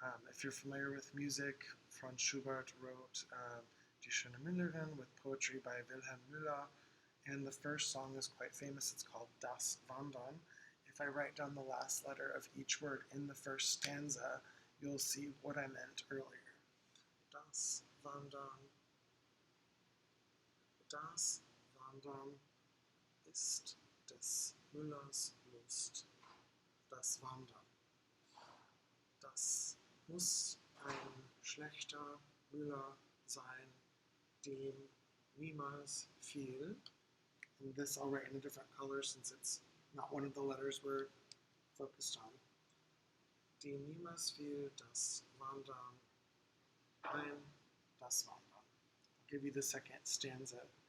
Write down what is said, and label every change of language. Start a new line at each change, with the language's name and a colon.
English: If you're familiar with music, Franz Schubert wrote Die schöne Müllerin with poetry by Wilhelm Müller, and the first song is quite famous. It's called Das Wandern. If I write down the last letter of each word in the first stanza, you'll see what I meant earlier.
German: Das Wandern. Das Wandern ist des Müllers Lust. Das Wandern. Das muss ein schlechter Müller sein, dem niemals fiel.
English: And this I'll write in a different color since it's not one of the letters we're focused on.
German: Dem niemals fiel das Wandern ein, das Wandern.
English: I'll give you the second stanza.